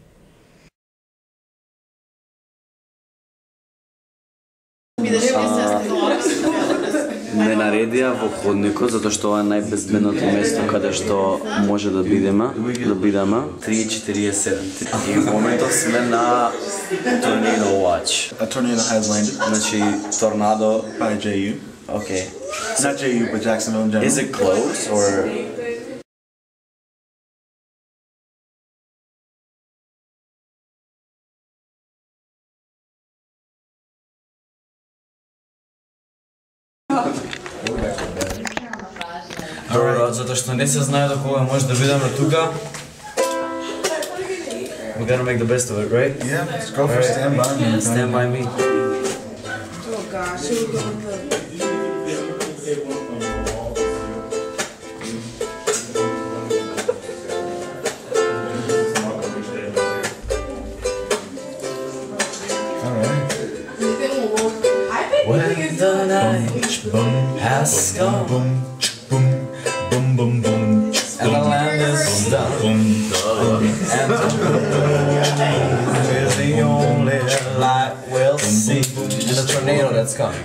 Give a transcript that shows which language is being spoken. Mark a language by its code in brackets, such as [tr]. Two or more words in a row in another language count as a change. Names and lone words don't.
[mk] Не наредија во ходникот, затоа што ова е најбезбедното место каде што може да бидеме. 3:47. И во моментов сме на [en] Tornado Watch. A tornado has landed. [mk] Значи, торнадо [en] By JU. Okay. Not JU, but Jacksonville in general. Is it close or? [mk] Затоа што не се знае до кога може да бидеме тука. [en] We gotta make the best of it, right? Yeah, let's go for Stand By Me. Stand by me. Oh gosh, here we go with When the night has come and the land is done, and is the only light we'll see, and the tornado that's coming.